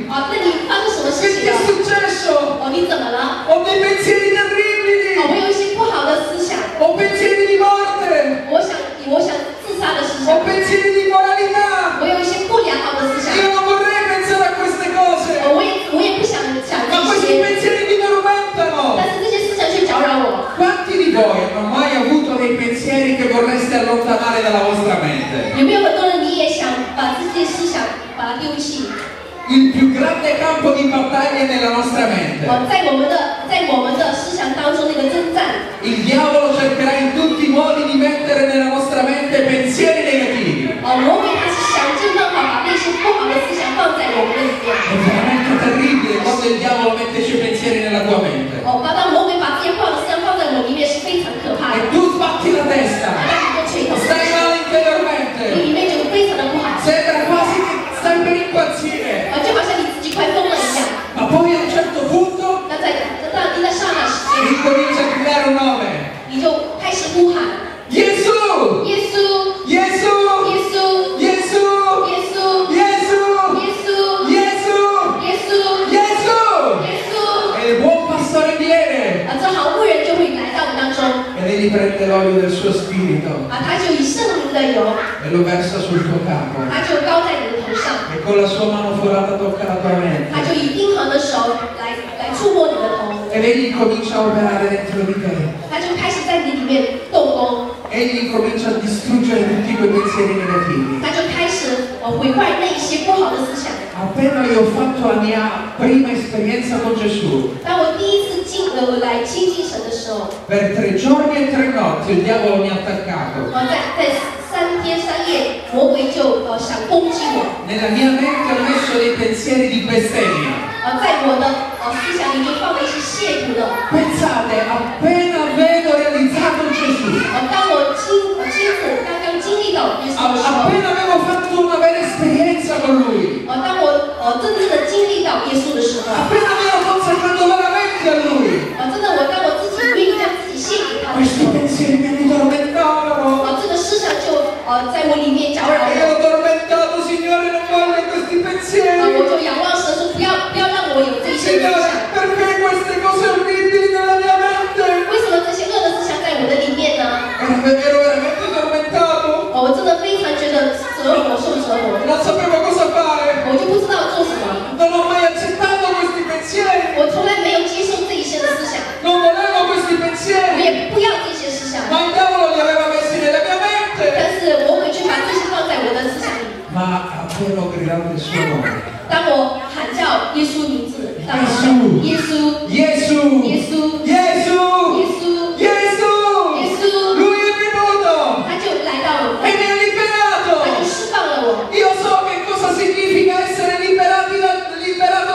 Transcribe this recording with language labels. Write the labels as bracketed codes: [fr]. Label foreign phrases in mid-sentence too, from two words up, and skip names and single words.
[zh] 那你发生什么事 [it] Che [zh] 情 [it] ti è [zh] 了？ [it] successo? [zh] 你怎么了？ [it] Ho dei pensieri [zh] 我 [it] terribili. [zh] 有一些不好的思想， [it] Ho pensieri di morte. [zh] 我想自杀的思 [it] Ho [zh] 想， [it] pensieri di moralità. [zh] 我有一些不良好的思想， [it] Io non vorrei pensare a queste cose. [zh] 我也不想 [it] Ma [zh] 这 [it] questi [zh] 些， [it] pensieri mi tormentano. [zh] 但是这些思想却搅扰我。 [it] Quanti di voi hanno mai avuto dei pensieri che vorreste allontanare dalla vostra mente? [zh] 有没有很多人你也想把这些思想把它丢弃？ [it] Il più grande campo di battaglia è nella nostra mente. [zh] 在我们的思想当中那个征战， [it] Il diavolo cercherà in tutti i modi di mettere nella vostra mente pensieri negativi. [zh] 魔鬼他是想尽办法把那些不好的思想放在我们的里面。 [it] È veramente terribile quando il diavolo mette i suoi pensieri nella tua mente. [zh] 当魔鬼把这些不好的思想放在我里面是非常可怕的， [it] E tu sbatti la testa. [zh] 让你都垂头丧 [it] Stai [zh] 气， [it] male [zh] 你 [it] interiormente. [zh] 里面就非常的不好， [it] Sembra quasi che stai per impazzire. [zh] 就好像你自己快疯了一样。 [it] Ma poi a un certo punto [zh] 那在刹那时间， [it] ricomincia a gridare un nome. [zh] 你就开始呼喊 [it] Gesù! [zh] 耶稣， [it] Gesù! [zh] 耶稣， [it] Gesù! [zh] 耶稣， [it] Gesù! [zh] 耶稣， [it] Gesù! [zh] 耶稣， [it] Gesù! [zh] 耶稣。 [it] E il buon pastore viene [zh] 这好牧人就会来到我们当中， [it] e egli prende l'olio del suo spirito [zh] 他就以圣灵的油， [it] e lo versa sul tuo capo [zh] 他就膏在你的头上， [it] e con la sua mano forata tocca la tua [zh] 他 [it] mente [zh] 就以冰寒的手来触摸你的头， [it] e egli comincia a operare dentro di te. [zh] 他就开始在你里面动工， [it] Egli comincia a distruggere tutti quei pensieri negativi. [zh] 他就开始毁坏那一些不好的思想。 [it] Appena io ho fatto la mia prima esperienza con Gesù, [zh] 当我第一次来亲近神的时候， [it] per 3 giorni e 3 notti il diavolo mi ha attaccato. [zh] 在3天3夜，魔鬼就想攻击我， [it] Nella mia mente ho messo dei pensieri di bestemmia. [zh] 在我的思想里就放了一些亵渎的。 [it] Pensate, appena avevo realizzato Gesù, [zh] 当我刚刚经历到耶稣的时候， [it] appena avevo fatto una vera esperienza con Lui, [zh] 当我真正的经历到耶稣的时候， [it] appena mi ero consacrato veramente a Lui, [zh] 当我自己愿意将自己献给他的时 [it] questi [zh] 候， [it] pensieri mi tormentavano. [zh] 这个思想就在我里面搅扰 [it] E [zh] 我。 [it] ero tormentato, Signore, non voglio questi [zh] 我 [it] pensieri. [zh] 就仰望神说，不要让我有这些思 [it] Signore, [zh] 想。 [it] perché queste cose orribili nella mia mente? [zh] 为什么这些恶的思想在我的里面呢？ [it] Ero veramente tormentato, [zh] 我真的非常觉得受折磨， [it] non sapevo cosa fare. [zh] 我就不知道做什么。 [it] Non ho mai accettato questi pensieri, [zh] 我从来没有接受这一些的思想， [it] non volevo questi [zh] 我 [it] pensieri, [zh] 也不要这些思想。 [it] ma il diavolo li aveva messi nella mia mente. [zh] 但是魔鬼却把这些放在我的思想里。 [it] Ma appena ho gridato il suo nome, [zh] 当我喊叫耶稣名字，当我耶稣喊耶稣， [it] Gesù, [zh] 耶稣， [it] Gesù, [zh] 耶稣， [it] Gesù, [zh] 耶稣， [it] Lui è venuto [zh] 他就来到了我， [it] e mi ha [zh] 他就 [it] liberato. [zh] 释放了我。 [it] Io so che cosa significa essere liberati